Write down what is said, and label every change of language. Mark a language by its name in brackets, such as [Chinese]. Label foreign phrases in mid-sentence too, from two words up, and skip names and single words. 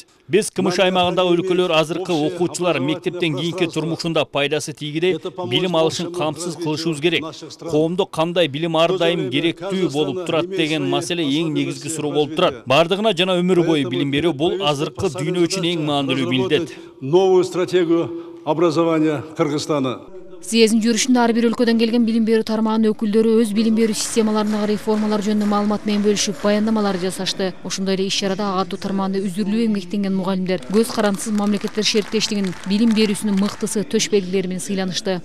[Kyrgyz] Биз КМШ аймагындагы өлкөлөр азыркы окуучулар мектептен кийинки турмушунда пайдасы тийгидей билим алышын камсыз кылышыбыз керек. Коомдо кандай билим ар дайым керектүү болуп турат деген маселе эң негизги суроо болуп турат. Бардыгына жана өмүр бою билим берүү бул азыркы дүйнө үчүн эң маанилүү милдет. [Russian] Новую стратегию образования Кыргызстана. [Kyrgyz] Съездин жүрүшүндө ар бир өлкөдөн келген билим берүү тармагынын өкүлдөрү өз билим берүү системаларындагы реформалар жөнүндө маалымат менен бөлүшүп, баяндамалар жасашты. Ошондой эле иш-чарада агартуу тармагында үзүрлүү эмгектенген мугалимдер көз карандысыз мамлекеттер шериктештигинин билим берүүсүнүн мыктысы, төш белгилери менен сыйланышты.